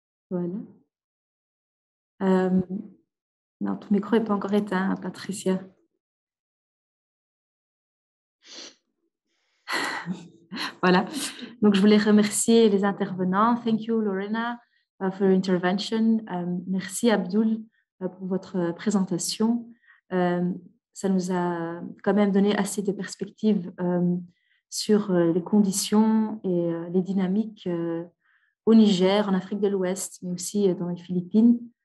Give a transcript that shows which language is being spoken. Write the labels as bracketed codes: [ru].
[fr] Voilà. Non, ton micro n'est pas encore éteint, hein, Patricia. Voilà. Donc, je voulais remercier les intervenants. [en] Thank you, Lorena, for your intervention. [fr] Merci, Abdul, pour votre présentation. Ça nous a quand même donné assez de perspectives sur les conditions et les dynamiques au Niger, en Afrique de l'Ouest, mais aussi dans les Philippines.